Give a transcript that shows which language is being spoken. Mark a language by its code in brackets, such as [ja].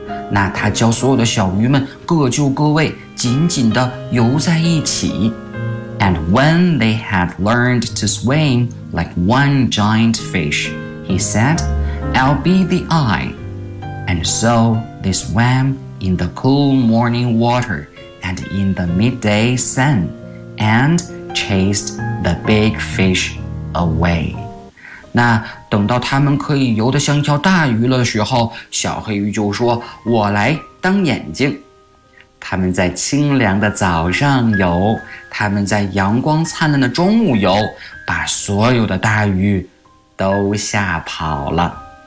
[zh] 那他教所有的小鱼们各就各位，紧紧地游在一起。 [en] And when they had learned to swim like one giant fish, he said, I'll be the eye. And so they swam in the cool morning water and in the midday sun and chased the big fish away. [zh] 那等到他们可以游得像一条大鱼了的时候，小黑鱼就说，我来当眼睛。他们在清凉的早上游，他们在阳光灿烂的中午游，把所有的大鱼都吓跑了。